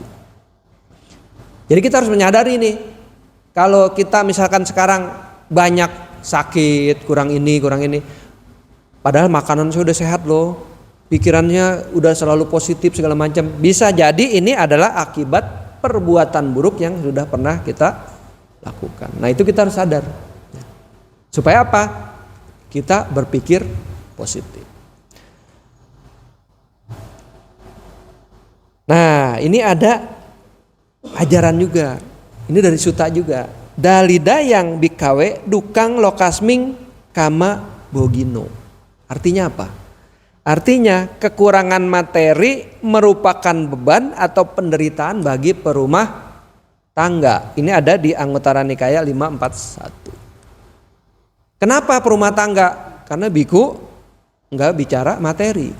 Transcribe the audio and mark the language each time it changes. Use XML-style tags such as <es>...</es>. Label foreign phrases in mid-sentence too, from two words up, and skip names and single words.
<id>Jadi kita harus menyadari nih, kalau kita misalkan sekarang banyak sakit, kurang ini, padahal makanan saya udah sehat loh, pikirannya udah selalu positif segala macam, bisa jadi ini adalah akibat perbuatan buruk yang sudah pernah kita lakukan. Nah itu kita harus sadar. Supaya apa? Kita berpikir positif. Nah ini ada ajaran juga, ini dari Sutta juga.</id> <pi>Dalida yang bikawe dukang lokasming kama bogino.</pi> <id>Artinya apa? Artinya kekurangan materi merupakan beban atau penderitaan bagi perumah tangga. Ini ada di Anguttara Nikaya 541. Kenapa perumah tangga? Karena biku enggak bicara materi.</id>